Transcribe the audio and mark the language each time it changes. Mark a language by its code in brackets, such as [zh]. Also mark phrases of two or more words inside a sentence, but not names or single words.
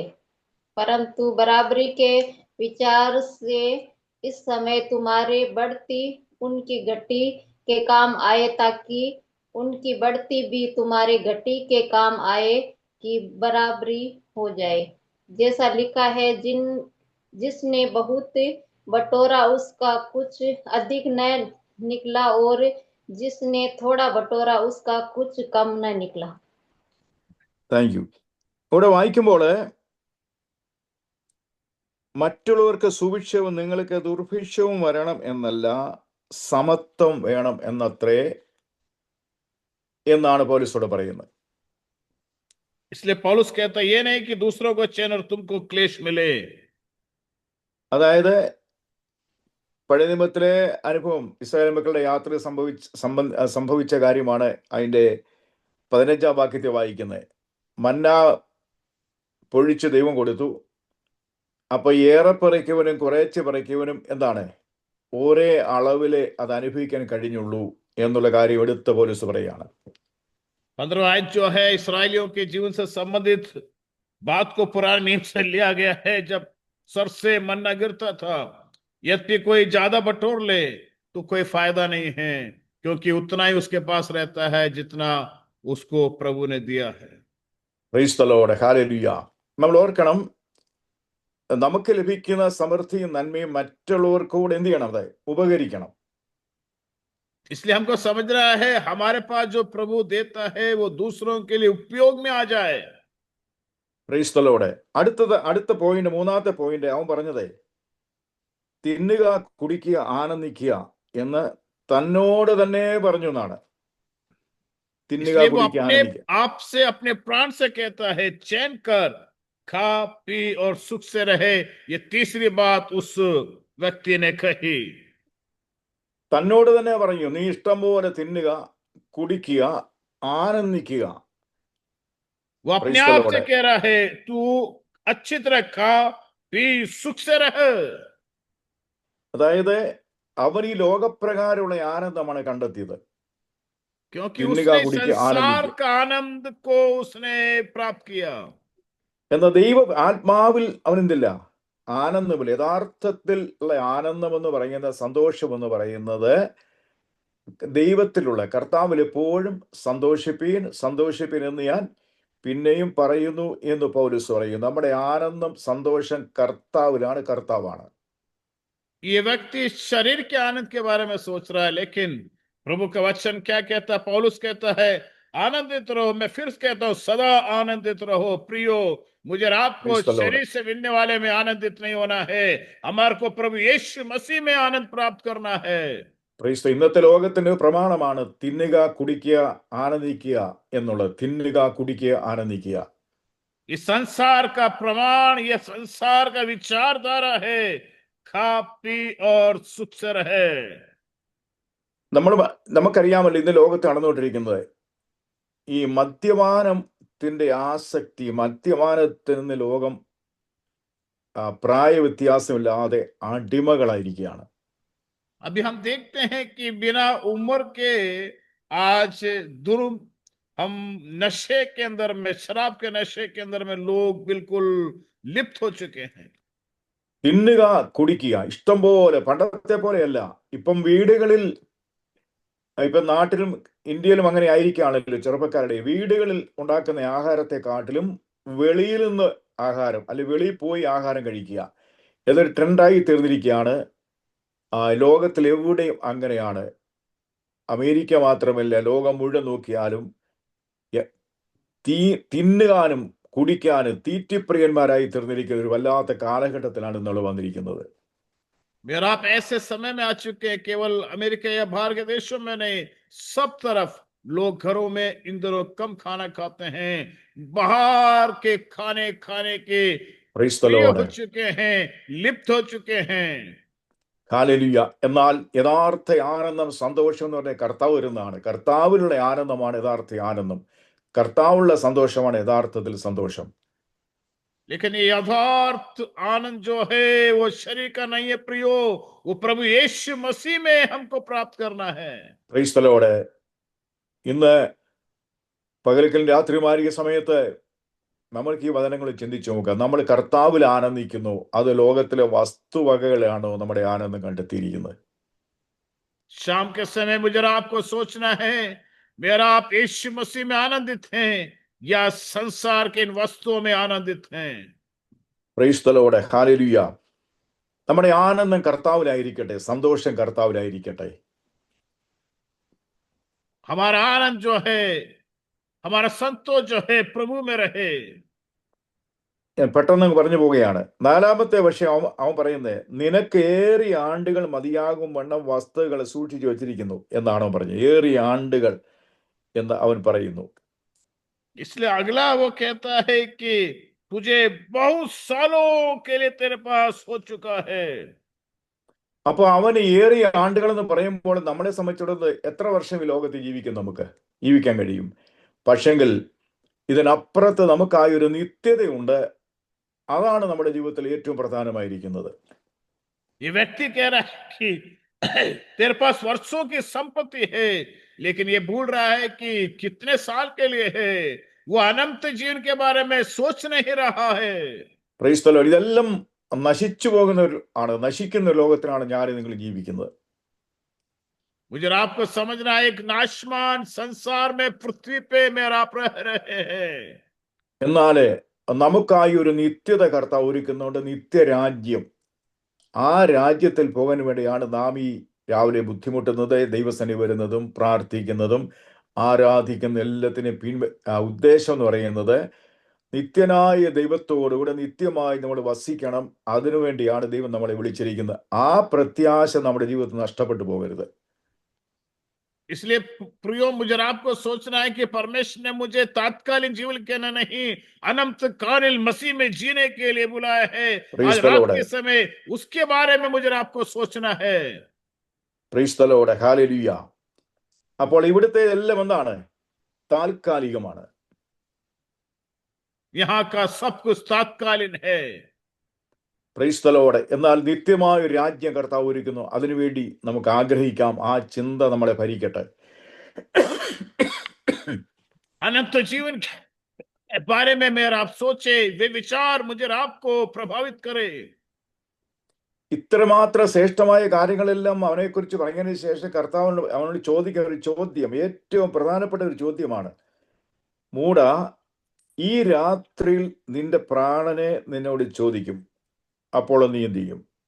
[hi] परंतु बराबरी के विचार से इस समय तुम्हारे बढ़ती उनकी घटी के काम आए, ताकि उनकी बढ़ती भी तुम्हारे घटी के काम आए कि बराबरी हो जाए. जैसा लिखा है, जिसने बहुत बटोरा उसका कुछ अधिक न निकला, और जिसने थोड़ा बटोरा उसका कुछ कम न निकला. [en] Thank you. [ml] ഇവിടെ വായിക്കുമ്പോൾ മറ്റുള്ളവർക്ക് സുഭിക്ഷവും നിങ്ങൾക്ക് ദുർഭിക്ഷവും വരണം എന്നല്ല, സമത്വം വേണം എന്നത്രേ എന്നാണ് പൗലോസ് പറയുന്നത്. [hi] इसलिए पौलुस कहता ये नहीं कि दूसरों को चैन और तुमको क्लेश मिले. [ml] അതായത് പഴയ നിയമത്തിലെ അനുഭവം, ഇസ്രായേൽ മക്കളുടെ യാത്ര സംഭവിച്ച കാര്യമാണ് അതിൻ്റെ 15-ാം വാക്യത്തെ വായിക്കുന്നത്. മന്ന പൊഴിച്ച് ദൈവം കൊടുത്തു. അപ്പൊ ഏറെ പറിക്കവനും കുറേശ്ശെ പറിക്കവനും എന്താണ് ഒരേ അളവിലെ അത് അനുഭവിക്കാൻ കഴിഞ്ഞുള്ളൂ എന്നുള്ള കാര്യം എടുത്ത പൗലോസ് പറയാണ്. [hi] 15 आयत जो है इसराइलियों के जीवन से संबंधित बात को पुराने नियम से लिया गया है। जब सर से मन्ना गिरता था, यदि कोई ज्यादा बटोर ले तो कोई फायदा नहीं है, क्योंकि उतना ही उसके पास रहता है जितना उसको प्रभु ने दिया है। [en] Praise the Lord, ഹല്ലേലൂയ. [ml] നമ്മൾ ഓർക്കണം, നമുക്ക് ലഭിക്കുന്ന സമൃദ്ധിയും നന്മയും മറ്റുള്ളവർക്ക് കൂടെ എന്ത് ചെയ്യണം? അത് ഉപകരിക്കണം. [hi] इसलिए हमको समझना है हमारे पास जो प्रभु देता है वो दूसरों के लिए उपयोग में आ जाए। [en] Praise the Lord. [ml] അടുത്ത പോയിന്റ്, മൂന്നാമത്തെ പോയിന്റ് അവൻ പറഞ്ഞത് തിന്നുക, കുടിക്കുക, ആനന്ദിക്കുക എന്ന് തന്നോട് തന്നെ പറഞ്ഞു എന്നാണ്. തിന്നുക, [hi] इसलिए वो [ml] കുടിക്കുക, [hi] अपने [ml] ആനന്ദിക്കുക. [hi] आप से अपने प्राण से कहता है चैन कर, खा पी और सुख से रहे। ये तीसरी बात उस व्यक्ति ने कही। [ml] തന്നോട് തന്നെ പറഞ്ഞു, നീ ഇഷ്ടം പോലെ തിന്നുക, കുടിക്കുക, ആനന്ദിക്കുക. [hi] वो अपने [en] Praise the [hi] आप [en] Lord. [hi] से कह रहा है तू अच्छी तरह खा पी सुख से रह। [ml] അതായത് അവൻ ഈ ലോകപ്രകാരമുള്ള ആനന്ദമാണ് കണ്ടെത്തിയത്. [hi] क्योंकि [ml] തിന്നുക, [hi] उसने [ml] കുടിക്കുക, [hi] संसार [ml] ആനന്ദിക്കുക. [hi] का आनंद को उसने प्राप्त किया। [ml] എന്നാൽ ദൈവ ആത്മാവിൽ അവൻ എന്തില്ല? ആനന്ദമില്ല. യഥാർത്ഥത്തിൽ ഉള്ള ആനന്ദം എന്ന് പറയുന്നത്, സന്തോഷം എന്ന് പറയുന്നത് ദൈവത്തിലുള്ള കർത്താവിൽ എപ്പോഴും സന്തോഷിപ്പീൻ എന്ന് ഞാൻ പിന്നെയും പറയുന്നു എന്ന് പൗലോസ് പറയും. നമ്മുടെ ആനന്ദം, സന്തോഷം കർത്താവിലാണ്, കർത്താവാണ്. [hi] ये व्यक्ति शरीर के आनंद के बारे में सोच रहा है, लेकिन प्रभु का वचन क्या कहता है? पौलुस कहता है आनंदित रहो। मैं फिर कहता हूं सदा आनंदित रहो प्रियो। मुझे आपको [en] Praise the Lord. [hi] शरीर से मिलने वाले में आनंदित नहीं होना है, हमारे को प्रभु यीशु मसीह में आनंद प्राप्त करना है। [en] Praise the. [ml] ഇന്നത്തെ ലോകത്തിന്റെ പ്രമാണമാണ് തിന്നുക, കുടിക്കുക, ആനന്ദിക്കുക എന്നുള്ളത്. തിന്നുക, കുടിക്കുക, ആനന്ദിക്കുക. [hi] इस संसार का प्रमाण, ये संसार का विचारधारा है, खा पी और सुख से रहे। [ml] നമുക്കറിയാമല്ലോ ഇന്ന് ലോകത്ത് നടന്നുകൊണ്ടിരിക്കുന്നത് ഈ മദ്യപാനത്തിന്റെ ആസക്തി. മദ്യപാനത്തിൽ നിന്ന് ലോകം പ്രായ വ്യത്യാസമില്ലാതെ അടിമകളായിരിക്കുകയാണ്. [hi] अभी हम देखते हैं कि बिना उम्र के आज हम नशे के अंदर में, शराब के नशे के अंदर में लोग बिल्कुल लिप्त हो चुके हैं। [ml] തിന്നുക, കുടിക്കുക, ഇഷ്ടം പോലെ. പണ്ടത്തെ പോലെയല്ല. ഇപ്പം വീടുകളിൽ, ഇപ്പം നാട്ടിലും ഇന്ത്യയിലും അങ്ങനെ ആയിരിക്കുകയാണല്ലോ. ചെറുപ്പക്കാരുടെ വീടുകളിൽ ഉണ്ടാക്കുന്ന ആഹാരത്തെക്കാട്ടിലും വെളിയിൽ നിന്ന് ആഹാരം, അല്ലെങ്കിൽ വെളിയിൽ പോയി ആഹാരം കഴിക്കുക എന്നൊരു ട്രെൻഡായി തീർന്നിരിക്കുകയാണ്. ലോകത്തിൽ എവിടെയും അങ്ങനെയാണ്. അമേരിക്ക മാത്രമല്ല, ലോകം മുഴുവൻ നോക്കിയാലും തിന്നുകാനും കുടിക്കാനും തീറ്റിപ്രിയന്മാരായി തീർന്നിരിക്കുന്ന ഒരു വല്ലാത്ത കാലഘട്ടത്തിലാണ് ഇന്നുള്ളത് വന്നിരിക്കുന്നത്. [hi] मेरा आप ऐसे समय में आ चुके हैं, केवल अमेरिका या बाहर के देशों में नहीं, सब तरफ लोग घरों में इन दिनों कम खाना खाते हैं, बाहर के खाने के [en] Praise the [hi] प्रिय [en] Lord. [hi] हो चुके हैं, लिप्त हो चुके हैं। [ml] ഹല്ലേലൂയ. എന്നാൽ യഥാർത്ഥ ആനന്ദം, സന്തോഷം എന്ന് പറഞ്ഞാൽ കർത്താവ് വരുന്നതാണ്. കർത്താവിലുള്ള ആനന്ദമാണ് യഥാർത്ഥ ആനന്ദം. കർത്താവുള്ള സന്തോഷമാണ് യഥാർത്ഥത്തിൽ സന്തോഷം. [hi] लेकिन ये यथार्थ आनंद जो है वो शरीर का नहीं है प्रियो, वो प्रभु यीशु मसीह में हमको प्राप्त करना है। [en] Praise the Lord. [ml] ഇന്ന് പകൽക്കൽ രാത്രിമാരിക സമയത്ത് നമ്മൾക്ക് ഈ വചനങ്ങൾ ചിന്തിച്ചു നോക്കാം. നമ്മൾ കർത്താവിൽ ആനന്ദിക്കുന്നു, അത് ലോകത്തിലെ വസ്തുവകകളാണോ നമ്മുടെ ആനന്ദം കണ്ടെത്തിയിരിക്കുന്നത്? [hi] शाम के समय मुझे आपको सोचना है, मेरा आप यीशु मसीह में आनंदित हैं या संसार के इन वस्तुओं में आनंदित हैं? [en] Praise the Lord, ഹല്ലേലൂയ. [ml] നമ്മുടെ ആനന്ദം കർത്താവിലായിരിക്കട്ടെ, സന്തോഷം കർത്താവിലായിരിക്കട്ടെ. [hi] हमारा आनंद जो है, हमारा संतोष जो है प्रभु में रहे। [ml] ഞാൻ പെട്ടെന്ന് പറഞ്ഞു പോവുകയാണ്. നാലാമത്തെ വർഷം അവൻ പറയുന്നത്, നിനക്ക് ഏറിയ ആണ്ടുകൾ മതിയാകും വണ്ണം വസ്തുക്കളെ സൂക്ഷിച്ചു വെച്ചിരിക്കുന്നു എന്നാണ് അവൻ പറഞ്ഞത്. ഏറിയ ആണ്ടുകൾ എന്ന് അവൻ പറയുന്നു. [hi] इसलिए अगला वो कहता है कि तुझे बहुत सालों के लिए तेरे पास हो चुका है। [ml] അപ്പൊ അവന് ഏറിയ ആണ്ടുകൾ എന്ന് പറയുമ്പോൾ നമ്മളെ സംബന്ധിച്ചിടത്തോളം എത്ര വർഷം ഈ ലോകത്ത് നമുക്ക് ജീവിക്കാൻ കഴിയും? പക്ഷെങ്കിൽ ഇതിനപ്പുറത്ത് നമുക്കായൊരു നിത്യതയുണ്ട്. അതാണ് നമ്മുടെ ജീവിതത്തിൽ ഏറ്റവും പ്രധാനമായിരിക്കുന്നത്. [hi] ये व्यक्ति कह रहा है कि तेरे पास वर्षों की संपत्ति है, लेकिन ये भूल रहा है कि कितने साल के लिए है। वो अनंत जीवन के बारे में सोच नहीं रहा है। [en] Praise the Lord. [ml] ഇതെല്ലാം നശിച്ചു പോകുന്ന ആണ്, നശിക്കുന്ന ഒരു ലോകത്തിലാണ് ഞാൻ നിങ്ങൾ ജീവിക്കുന്നത്. [hi] मुझे और आपको समझना है, एक नाशमान संसार में पृथ्वी पे मेरा आप रह रहे हैं। [ml] എന്നാൽ നമുക്കായി ഒരു നിത്യത കർത്താവ് ഒരുക്കുന്നുണ്ട്, നിത്യരാജ്യം. ആ രാജ്യത്തിൽ പോകാൻ വേണ്ടിയാണ് നാം ഈ രാവിലെ ബുദ്ധിമുട്ടുന്നത്, ദൈവസന്നിധി വരുന്നതും പ്രാർത്ഥിക്കുന്നതും ആരാധിക്കുന്ന എല്ലാത്തിനും ഉദ്ദേശം എന്ന് പറയുന്നത് നിത്യനായ ദൈവത്തോടുകൂടെ നിത്യമായി നമ്മൾ വസിക്കണം. അതിനുവേണ്ടിയാണ് ദൈവം നമ്മളെ വിളിച്ചിരിക്കുന്നത്. ആ പ്രത്യാശ നമ്മുടെ ജീവിതത്തിൽ നഷ്ടപ്പെട്ടു പോകരുത്. [hi] इसलिए प्रियो, मुझे आपको सोचना है कि परमेश्वर ने मुझे तात्कालिक जीवन के नहीं, अनंत कालीन मसीह में जीने के लिए बुलाया है। आज रात के समय उसके बारे में मुझे आपको सोचना है। [en] Praise the Lord. [ml] ഹല്ലേലൂയ. അപ്പോൾ ഇവിടുത്തെ എല്ലാം എന്താണ്? താൽക്കാലികമാണ്. [hi] यहाँ का सब कुछ तात्कालीन है। [en] Praise the Lord. [ml] എന്നാൽ നിത്യമായ ഒരു രാജ്യം കർത്താവ് ഒരുക്കുന്നു. അതിനുവേണ്ടി നമുക്ക് ആഗ്രഹിക്കാം. ആ ചിന്ത നമ്മളെ ഭരിക്കട്ടെ. [hi] अनंत जीवन के बारे में मेरा आप सोचे, वे विचार मुझे आपको प्रभावित करे। [ml] ഇത്രമാത്രം ശ്രേഷ്ഠമായ കാര്യങ്ങളെല്ലാം അവനെക്കുറിച്ച് പറഞ്ഞതിന് ശേഷം കർത്താവ് അവനോട് ചോദിക്കുന്ന ഒരു ചോദ്യം, ഏറ്റവും പ്രധാനപ്പെട്ട ഒരു ചോദ്യമാണ്. മൂഢ, ഈ രാത്രിയിൽ നിന്റെ പ്രാണനെ നിന്നോട് ചോദിക്കും, അപ്പോൾ നീ എന്ത് ചെയ്യും?